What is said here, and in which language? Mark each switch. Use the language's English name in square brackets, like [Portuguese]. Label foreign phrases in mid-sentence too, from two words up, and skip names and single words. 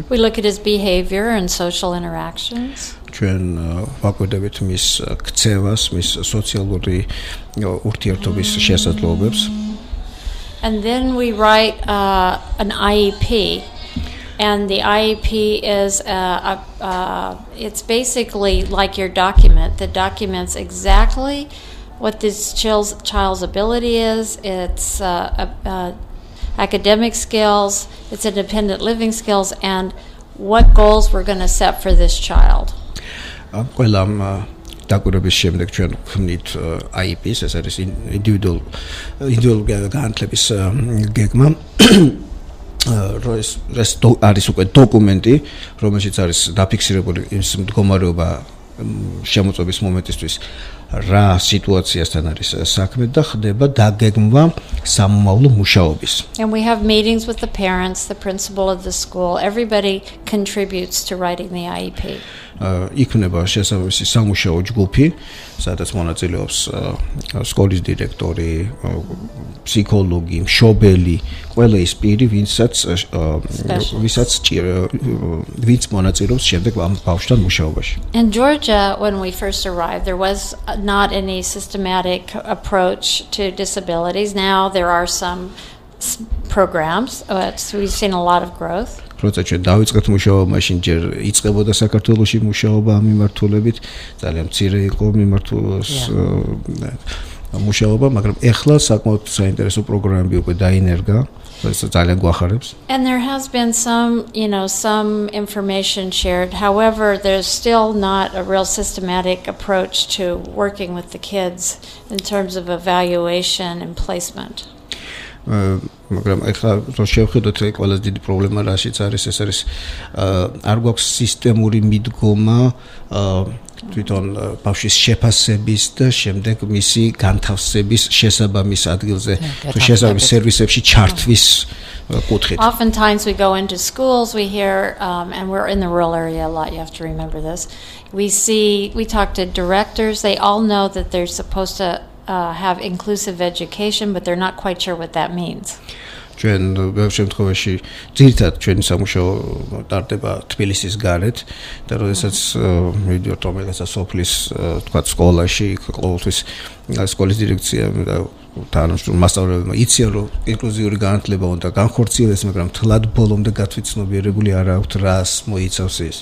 [English] We look at his behavior and social interactions. [Georgian] ჩვენ ვაკვირდებით მის ქცევას, მის სოციალური ურთიერთობის შესაძლებლობებს. [English] And then we write an IEP, and the IEP is it's basically like your document that documents exactly what this child's ability is, its academic skills, its independent living skills, and what goals we're going to set for this child. [Georgian] დაკვირვების შემდეგ ჩვენ ვქმნით IEP-ს, ეს არის ინდივიდუალური განათლების გეგმა, ეს არის უკვე დოკუმენტი, რომელშიც არის დაფიქსირებული ის მდგომარეობა შემოწმების მომენტისთვის, რა სიტუაციასთან არის საქმე და ხდება დაგეგმვა სამომავლო მუშაობის. [English] And we have meetings with the parents, the principal of the school. Everybody contributes to writing the IEP. [Georgian] იქმნება შესაბამისი სამუშაო ჯგუფი, სადაც მონაწილეობს სკოლის დირექტორი, ფსიქოლოგი, მშობელი, ყველა ის პირი, ვინც მონაწილეობს შემდეგ ამ ბავშვთან მუშაობაში. [English] In Georgia, when we first arrived, there was not any systematic approach to disabilities. Now there are some programs. We've seen a lot of growth. [Georgian] როცა ჩვენ დავიწყეთ მუშაობა, მაშინ ჯერ იწყებოდა საქართველოში მუშაობა ამ მიმართულებით, ძალიან მცირე იყო მუშაობა, მაგრამ ეხლა საკმაოდ საინტერესო პროგრამები უკვე დაინერგა, რასაც ძალიან გვახარებს. [English] And there has been some information shared. However, there's still not a real systematic approach to working with the kids in terms of evaluation and placement. [Georgian] მაგრამ ეხლა რო შევხედოთ ყველაზე დიდი პრობლემა რაშიც არის, ეს არის არ გვაქვს სისტემური მიდგომა თვითონ ბავშვის შეფასების და შემდეგ მისი განთავსების შესაბამის ადგილზე, თუ შესაბამის სერვისებში ჩართვის კუთხით. [English] Oftentimes we go into schools, we hear, and we're in the rural area a lot, you have to remember this. We talk to directors, they all know that they're supposed to have inclusive education, but they're not quite sure what that means. [Georgian] ჩვენ ბევრ შემთხვევაში ძირითადად ჩვენი სამუშაო ტარდება თბილისის გარეთ და როდესაც მივიდიოთ რომელიღაცა სოფლის თქვა სკოლაში, ყოველთვის სკოლის დირექცია და თანამშრომლ მასწავლებელმა იციან, რომ ინკლუზიური განათლება უნდა განხორციელდეს, მაგრამ თლად ბოლომდე გათვითცნობიერებული არ აქვთ რას მოიცავს ის.